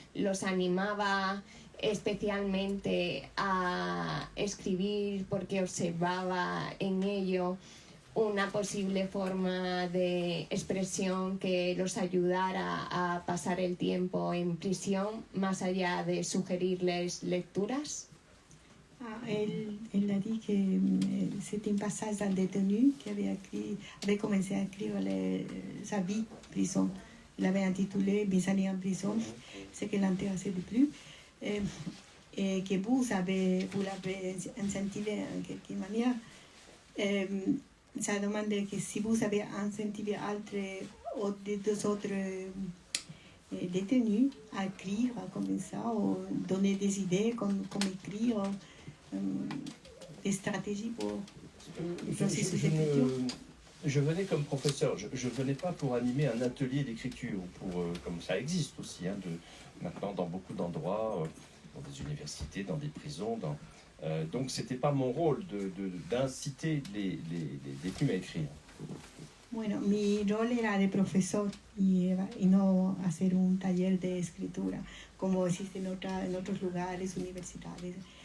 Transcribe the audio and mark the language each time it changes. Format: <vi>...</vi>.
<es>¿Los animaba especialmente a escribir porque observaba en ello una posible forma de expresión que los ayudara a pasar el tiempo en prisión, más allá de sugerirles lecturas?</es> <fr>Elle a dit que c'était un passage d'un détenu qui avait commencé à écrire sa vie en prison. Il avait intitulé Mes années en prison, ce qui l'intéressait le plus. Et que vous l'avez incentivé en quelque manière. Ça demande que si vous avez incentivé deux autres détenus à écrire comme ça, ou donner des idées comme écrire, des stratégies pour le processus d'écriture. Je venais comme professeur, je ne venais pas pour animer un atelier d'écriture, comme ça existe aussi, maintenant dans beaucoup d'endroits, dans des universités, dans des prisons. Donc ce n'était pas mon rôle d'inciter les détenus à écrire.</fr> <es>Bueno, mi rol era de profesor y no hacer un taller de escritura, como existe en otros lugares, universidades.</es>